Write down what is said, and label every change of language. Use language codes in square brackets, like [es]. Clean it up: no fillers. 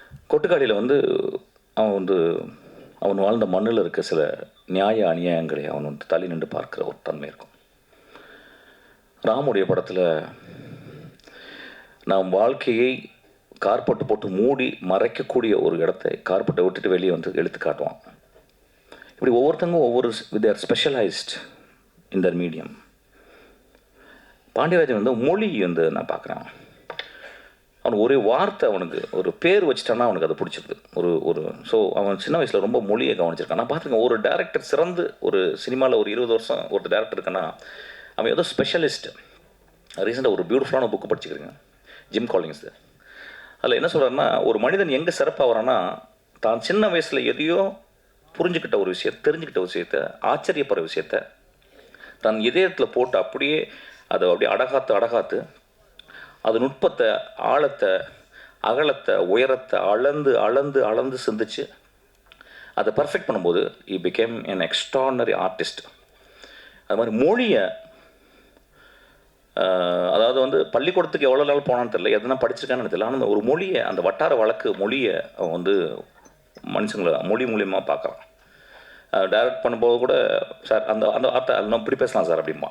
[ta] கொட்டுக்காடியில் வந்து அவன் வாழ்ந்த மண்ணில் இருக்க சில நியாய அநியாயங்களை அவன் வந்து தள்ளி நின்று பார்க்குற ஒரு தன்மை இருக்கும். ராமுடைய படத்தில் நாம் வாழ்க்கையை கார்பெட்டு போட்டு மூடி மறைக்கக்கூடிய ஒரு இடத்தை கார்பெட்டை விட்டுட்டு வெளியே வந்து எடுத்து காட்டுவான். இப்படி ஒவ்வொருத்தங்க [en] they are specialized in their medium. [ta] Pandiarajan வந்து மொழி வந்து நான் பார்க்குறேன். அவனுக்கு ஒரே வார்த்தை, அவனுக்கு ஒரு பேர் வச்சுட்டான்னா அவனுக்கு அதை பிடிச்சிருது. ஸோ அவன் சின்ன வயசில் ரொம்ப மொழியை கவனிச்சிருக்கான். நான் பார்த்துருக்கேன், ஒரு டேரக்டர் சிறந்து ஒரு சினிமாவில் ஒரு 20 வருஷம் ஒரு டேரக்டர் இருக்கான்னா அவன் ஏதோ ஸ்பெஷலிஸ்ட். ரீசெண்டாக ஒரு பியூட்டிஃபுல்லான புக்கு படிச்சுக்கிறேங்க, ஜிம் காலிங்ஸ். அதில் என்ன சொல்கிறாருன்னா, ஒரு மனிதன் எங்கே சிறப்பாக வரான்னா, தான் சின்ன வயசில் எதையோ புரிஞ்சுக்கிட்ட ஒரு விஷயத்தை, தெரிஞ்சுக்கிட்ட ஒரு விஷயத்தை, ஆச்சரியப்படுற விஷயத்தை தன் இதயத்தில் போட்டு அப்படியே அதை அப்படியே அடகாத்து அது நுட்பத்தை, ஆழத்தை, அகலத்தை, உயரத்தை அளந்து சிந்திச்சு அதை பர்ஃபெக்ட் பண்ணும்போது [en] he became an extraordinary artist. [ta] அது மாதிரி மொழியை அதாவது வந்து பள்ளிக்கூடத்துக்கு எவ்வளோ நாள் போனான்னு தெரியல, எதுனா படிச்சிருக்கான்னு தெரியல, ஆனால் ஒரு மொழியை அந்த வட்டார வழக்கு மொழியை அவன் வந்து மனுஷங்களை மொழி மூலியமாக பார்க்குறான். டைரக்ட் பண்ணும்போது கூட சார் அந்த அந்த வார்த்தை இன்னும் இப்படி பேசலாம் சார் அப்படிம்பா.